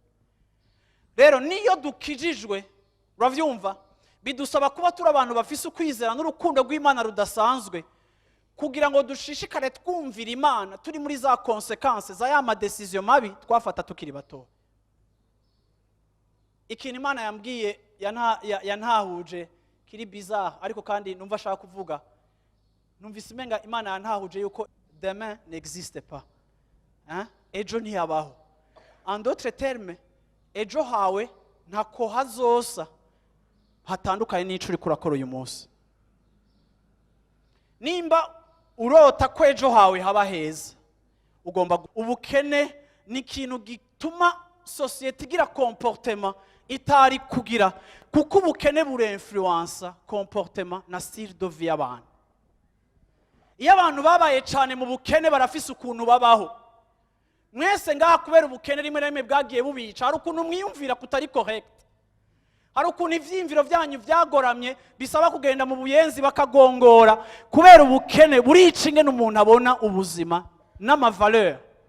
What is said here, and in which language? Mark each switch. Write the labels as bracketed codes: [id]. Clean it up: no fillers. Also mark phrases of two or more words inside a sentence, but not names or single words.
[rn] Rero niyo dukijijwe, uravyumva, bidusaba kuba turi abantu bafise ukwizera n'urukundo rw'Imana rudasanzwe, kugira ngo dushishikare twumvira Imana turi muri za konsekanse za ya madecision mabi twafata tukiri bato. Ikintu Imana yambwiye yantahuje kiri bizarre, ariko kandi numva ashaka kuvuga, numvise imenga Imana yantahuje yuko [fr] demain n'existe pas. [rn] Ejo ntiyabaho. [fr] En d'autres termes, [rn] ejo hawe ntako hazosa hatandukanye n'ico uri kurakora uyu munsi. Nimba urota ko ejo hawe haba heza, ugomba ubukene ni ikintu gituma societe igira comportement itari kugira, kuko ubukene burinfluensa comportement na [fr] style de vie [rn] y'abantu. Iyo abantu babaye cyane mu bukene barafise ukuntu babaho. Mwese ngaha kubera ubukene rimwe rimwe bwagiye bubica, hari ukuntu mwiyumvira kutari correct, hari ukuntu ivyimviro vyanyu vyagoramye bisaba kugenda mu buyenzi bakagongora, kubera ubukene burica ingene umuntu abona ubuzima n'amavaleur.